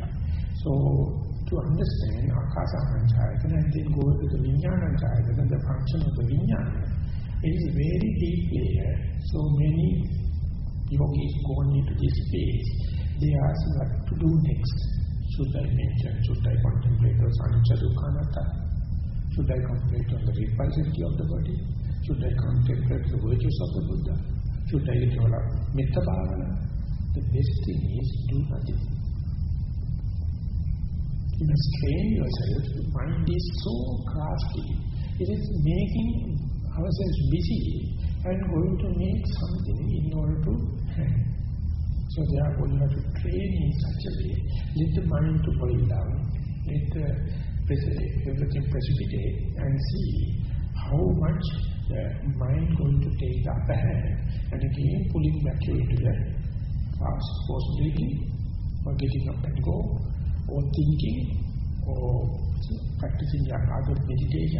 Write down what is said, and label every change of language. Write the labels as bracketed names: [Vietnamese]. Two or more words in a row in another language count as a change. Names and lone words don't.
[English] So to understand [Pali] akasa panchayatana [English] and then go to the [Pali] vijnana panchayatana, [English] the function of the vijnana, it is a very deep layer. So many yogis going into this space, they ask what to do next. Should I mention, should I contemplate on [Pali] anicca dukkha anatta? [English] Should I contemplate on the repulsivity of the body? Should I contemplate the virtues of the Buddha? Should I develop [Pali] metta bhavana? [English] The best thing is do nothing. You must train yourself. The mind is so crafty. It is making ourselves busy and going to make something in order to hang. So therefore you have to train in such a way, let the mind to boil down, let everything precipitate and see how much the mind going to take the upper hand and again pulling back you into the fast possibility or getting up and go or thinking or practicing your other meditation.